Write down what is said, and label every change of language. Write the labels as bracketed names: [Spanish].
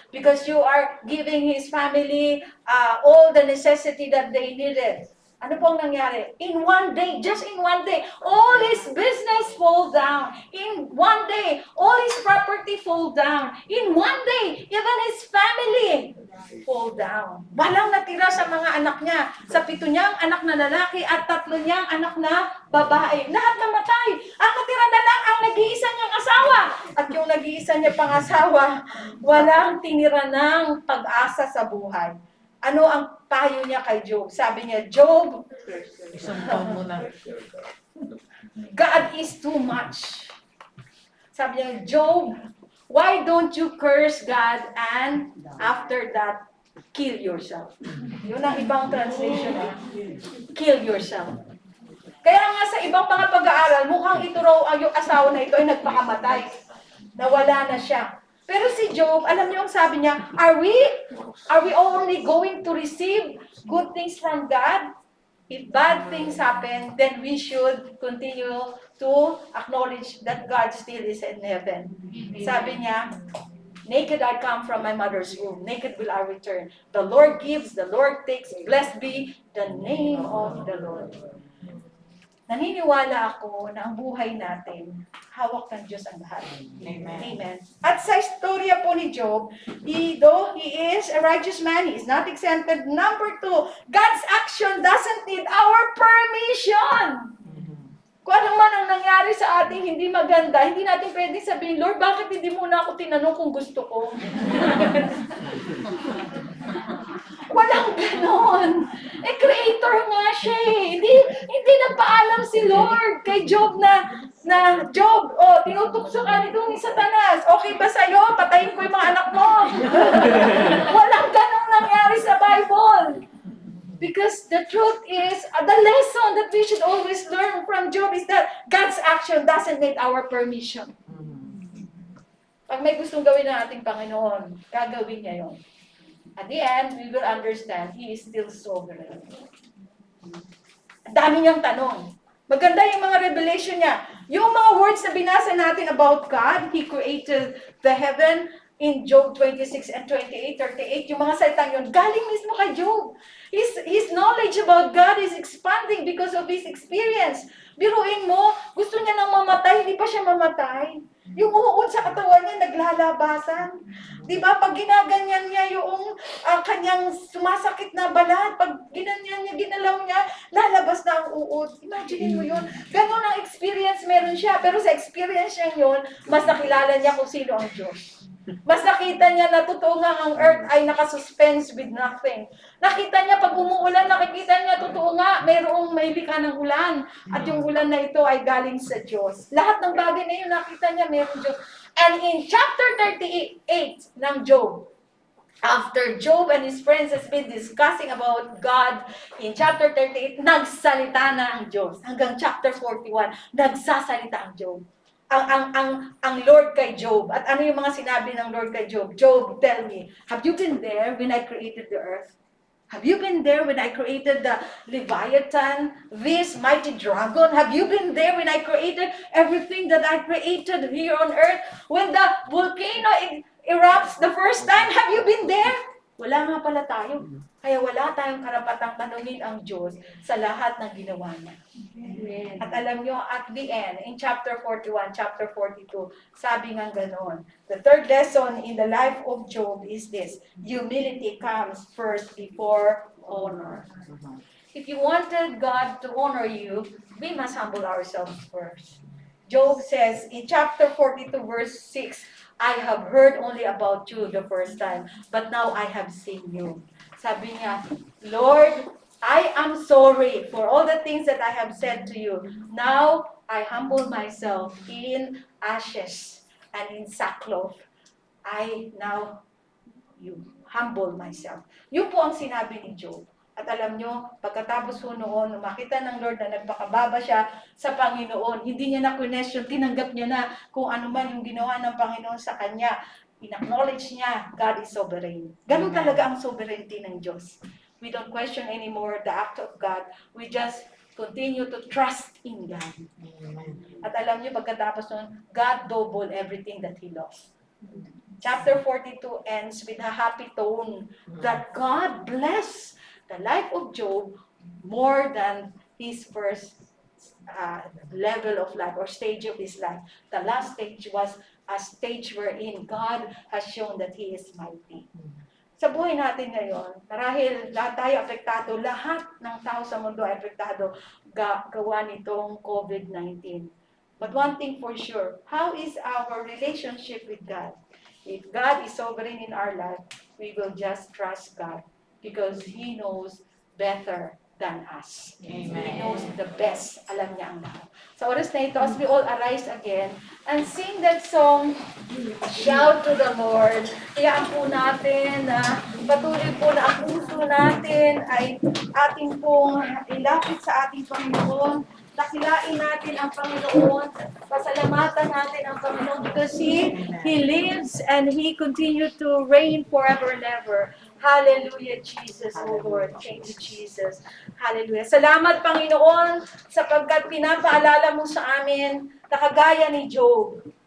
[English] Because you are giving his family all the necessity that they needed. [Filipino] Ano pong nangyari? [English] In one day, just in one day, all his business fall down. In one day, all his property fall down. In one day, even his family fall down. [Filipino] Walang natira sa mga anak niya. Sa 7 niyang anak na lalaki at 3 niyang anak na babae. Lahat namatay. Ang natira na lang ang nag-iisa niyang asawa. At yung nag-iisa niya pang asawa, walang tinira ng pag-asa sa buhay. Ano ang payo niya kay Job? Sabi niya, Job, Isumpaw mo na. [English] God is too much. [Filipino] Sabi niya, [English] Job, why don't you curse God and after that, kill yourself? [Filipino] Yun ang ibang translation. [English] Kill yourself. [Filipino] Kaya nga sa ibang mga pag-aaral, mukhang ito raw yung asawa na ito ay nagpakamatay. Nawala na siya. Pero si Job, alam niyo ang sabi niya, [English] are we only going to receive good things from God? If bad things happen, then we should continue to acknowledge that God still is in heaven. [Filipino] Sabi niya, [English] naked I come from my mother's womb, naked will I return. The Lord gives, the Lord takes, blessed be the name of the Lord. [Filipino] Naniniwala ako na ang buhay natin, hawak ng Diyos ang lahat. Amen. Amen. At sa istorya po ni Job, [English] though he is a righteous man, he is not exempted. Number 2, God's action doesn't need our permission. [Filipino] Kung ano man ang nangyari sa ating hindi maganda, hindi natin pwede sabihin, Lord, bakit hindi mo na ako tinanong kung gusto ko? Walang ganon. Creator nga siya eh. Hindi nagpaalam si Lord kay Job na Job, tinutukso ka nitong Satanas. Okay ba sa'yo? Patayin ko yung mga anak mo. Walang ganong nangyari sa Bible. [English] Because the truth is, the lesson that we should always learn from Job is that God's action doesn't need our permission. [Filipino] Pag may gustong gawin ng ating Panginoon, gagawin niya yun. [English] At the end, we will understand He is still sovereign. [Filipino] Ang dami niyang tanong. Maganda yung mga revelation niya. Yung mga words na binasa natin about God, He created the heaven in Job 26 and 28, 38, yung mga salitang yun, galing mismo kay Job. [English] His knowledge about God is expanding because of his experience. [Filipino] Biruin mo, gusto niya nang mamatay, hindi pa siya mamatay. Yung uod sa katawan niya, naglalabasan. Di ba? Pag ginaganyan niya yung kanyang sumasakit na balat, pag ginanyan niya, ginalaw niya, lalabas na ang uod. Imagine mo yun. Ganon ang experience meron siya. Pero sa experience niya yun, mas nakilala niya kung sino ang Diyos. Mas nakita niya na totoo nga ang earth ay nakasuspense with nothing. Nakita niya pag umuulan, nakikita niya totoo nga mayroong may likha ng ulan. At yung ulan na ito ay galing sa Diyos. Lahat ng bagay na yun, nakita niya mayroong Diyos. [English] And in chapter 38 ng Job, after Job and his friends has been discussing about God, in chapter 38, [Filipino] nagsalita na ang Diyos. Hanggang chapter 41, nagsasalita ang Job. Ang Lord kay Job. At ano yung mga sinabi ng Lord kay Job? [English] Job, tell me, have you been there when I created the earth? Have you been there when I created the Leviathan, this mighty dragon? Have you been there when I created everything that I created here on earth? When the volcano erupts the first time, have you been there? [Filipino] Wala nga pala tayo. Kaya wala tayong karapatang tanungin ang Diyos sa lahat ng ginawa niya. Amen. At alam nyo, [English] at the end, in chapter 41, chapter 42, [Filipino] sabi nga ganon, [English] the third lesson in the life of Job is this: humility comes first before honor. If you wanted God to honor you, we must humble ourselves first. Job says in chapter 42, verse 6, I have heard only about you the first time, but now I have seen you. Sabi niya, Lord, I am sorry for all the things that I have said to you. Now, I humble myself in ashes and in sackcloth. I now humble myself. [Filipino] Yun po ang sinabi ni Job. At alam nyo, pagkatapos po noon, makita ng Lord na nagpakababa siya sa Panginoon. Hindi niya na question, tinanggap niya na kung ano man yung ginawa ng Panginoon sa kanya. In-acknowledge niya, [English] God is sovereign. [Filipino] Ganun talaga ang sovereignty ng Diyos. [English] We don't question anymore the act of God. We just continue to trust in God. [Filipino] At alam niyo, pagkatapos nun, [English] God double everything that He lost. Chapter 42 ends with a happy tone that God bless the life of Job more than his first level of life or stage of his life. The last stage was a stage wherein God has shown that He is mighty. [Filipino] Sa buhay natin ngayon, marahil lahat tayo apektado, lahat ng tao sa mundo ay apektado gawa nitong COVID-19. [English] But one thing for sure, how is our relationship with God? If God is sovereign in our life, we will just trust God because He knows better than us. He knows the best. [Filipino] Alam niya ang lahat. Sa oras na ito, [English] as we all arise again and sing that song, Shout to the Lord. [Filipino] Hayaan po natin na patuloy po na ang puso natin ay ating pong ilapit sa ating Panginoon. Dakilain natin ang Panginoon. Pasalamatan natin ang Panginoon [English] because He lives and He continues to reign forever and ever. Hallelujah, Jesus, O Lord. Thank you, Jesus. Hallelujah. [Filipino] Salamat, Panginoon, sapagkat pinapaalala mo sa amin na kagaya ni Job.